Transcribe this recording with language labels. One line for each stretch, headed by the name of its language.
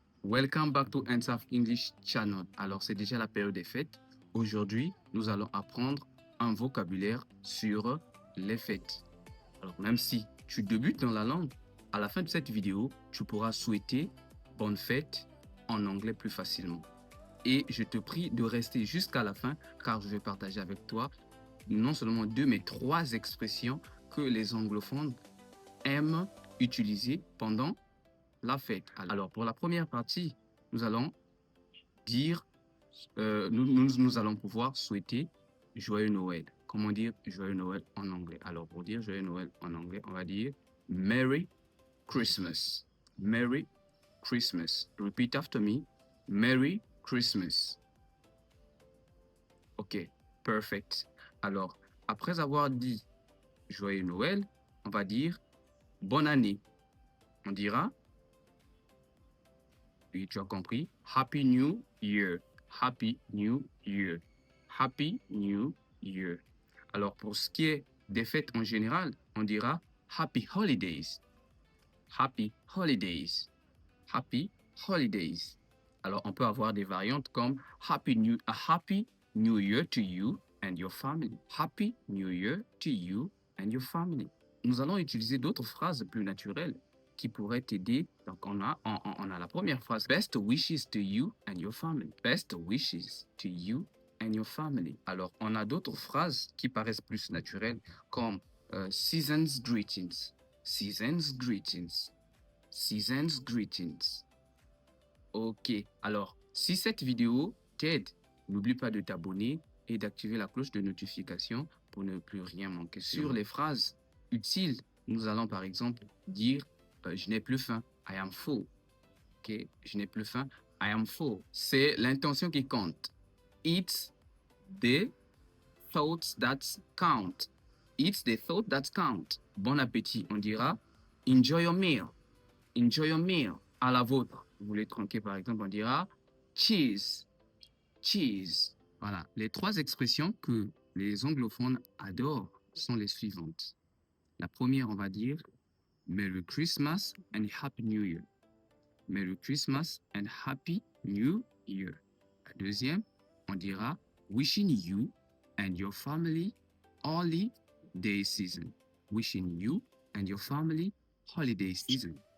English: Welcome back to NSAF English Channel.
French: Alors, c'est déjà la période des fêtes. Aujourd'hui, nous allons apprendre un vocabulaire sur les fêtes. Alors, même si tu débutes dans la langue, à la fin de cette vidéo, tu pourras souhaiter bonne fête en anglais plus facilement. Et je te prie de rester jusqu'à la fin car je vais partager avec toi non seulement 2 mais 3 expressions que les anglophones aiment utiliser pendant la fête. Alors, pour la première partie, nous allons dire, nous allons pouvoir souhaiter Joyeux Noël. Comment dire Joyeux Noël en anglais? Alors, pour dire Joyeux Noël en anglais, on va dire
English: Merry Christmas. Merry Christmas. Repeat after me. Merry Christmas. OK, perfect.
French: Alors, après avoir dit Joyeux Noël, on va dire Bonne année. On dira, oui, tu as compris,
English: Happy New Year. Happy New Year. Happy New Year.
French: Alors, pour ce qui est des fêtes en général, on dira
English: Happy Holidays. Happy Holidays. Happy Holidays.
French: Alors, on peut avoir des variantes comme
English: a Happy New Year to you and your family. Happy New Year to you and your family.
French: Nous allons utiliser d'autres phrases plus naturelles qui pourraient t'aider. Donc, on a la première phrase.
English: Best wishes to you and your family. Best wishes to you and your family.
French: Alors, on a d'autres phrases qui paraissent plus naturelles comme
English: Season's greetings. Season's greetings. Season's greetings.
French: Ok, alors, si cette vidéo t'aide, n'oublie pas de t'abonner et d'activer la cloche de notification pour ne plus rien manquer. Sur les phrases utiles, nous allons par exemple dire je n'ai plus faim,
English: I am full.
French: Ok, je n'ai plus faim,
English: I am full.
French: C'est l'intention qui compte.
English: It's the thoughts that count. It's the thought that count.
French: Bon appétit, on dira
English: enjoy your meal. Enjoy your meal.
French: À la vôtre. Vous voulez tronquer par exemple, on dira cheese. Cheese. Voilà. Les 3 expressions que les anglophones adorent sont les suivantes. La première, on va dire
English: Merry Christmas and Happy New Year. Merry Christmas and Happy New Year.
French: La deuxième, on dira
English: Wishing you and your family holiday season. Wishing you and your family holiday season.